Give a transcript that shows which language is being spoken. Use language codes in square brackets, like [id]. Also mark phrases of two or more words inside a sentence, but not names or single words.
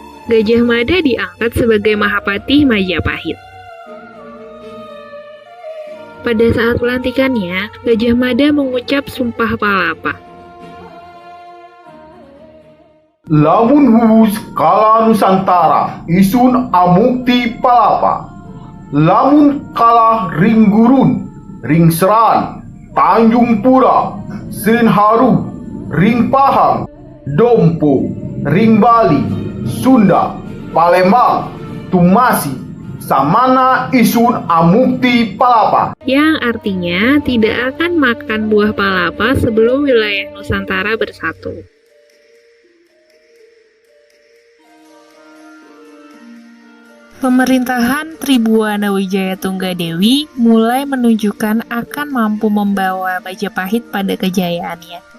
[id] Gajah Mada diangkat sebagai Mahapati Majapahit. Pada saat pelantikannya, Gajah Mada mengucap Sumpah Palapa. [kaw] Lamun huwus kala Nusantara, isun amukti palapa. Lamun kalah ring gurun, ring seran, Tanjung Pura, Senharu, ring Pahang, Dompo, ring Bali, Sunda, Palembang, Tumasi, samana isun amukti palapa. [id] Yang artinya tidak akan makan buah palapa sebelum wilayah Nusantara bersatu. Pemerintahan Tribuana Wijaya Tunggadewi mulai menunjukkan akan mampu membawa Majapahit pada kejayaannya.